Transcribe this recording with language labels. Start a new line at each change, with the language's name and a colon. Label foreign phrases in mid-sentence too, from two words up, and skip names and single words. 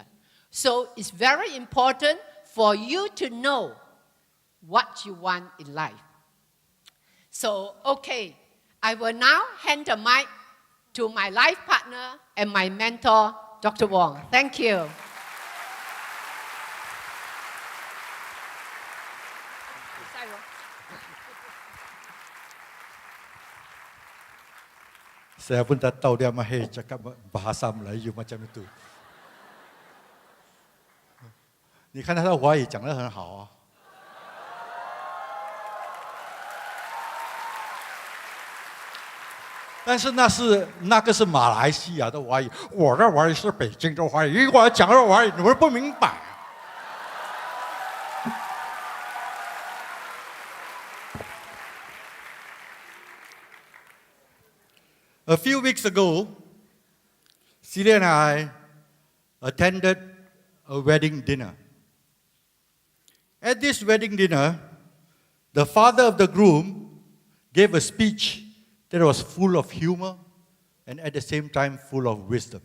English: So it's very important for you to know what you want in life. So, okay, I will now hand the mic to my life partner and my mentor, Dr. Wong. Thank you.
Malay: Saya pun tak tahu dia mahir cakap bahasa Melayu macam itu.
Chinese: 你看他的华语讲得很好啊。但是那个是马来西亚的华语，我的华语是北京的华语，如果我讲的华语你们不明白。
English: A few weeks ago, Celia and I attended a wedding dinner. At this wedding dinner, the father of the groom gave a speech that was full of humor and at the same time full of wisdom.